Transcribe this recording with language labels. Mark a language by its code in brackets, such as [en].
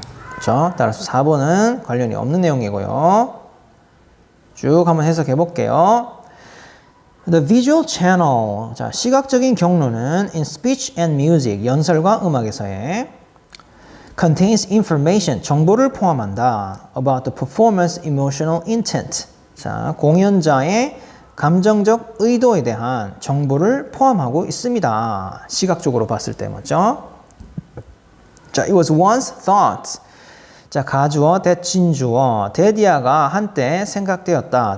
[ko] 그렇죠? 따라서 4번은 관련이 없는 내용이고요. 쭉 한번 해석해 볼게요. [en] The visual channel. [ko] 자, 시각적인 경로는 [en] in speech and music, [ko] 연설과 음악에서의 [en] contains information, [ko] 정보를 포함한다. [en] about the performance emotional intent. [ko] 자, 공연자의 감정적 의도에 대한 정보를 포함하고 있습니다. 시각적으로 봤을 때 맞죠? [en] 자, it was once thought. [ko] 자, 가주어, 대칭주어, 데디아가 한때 생각되었다.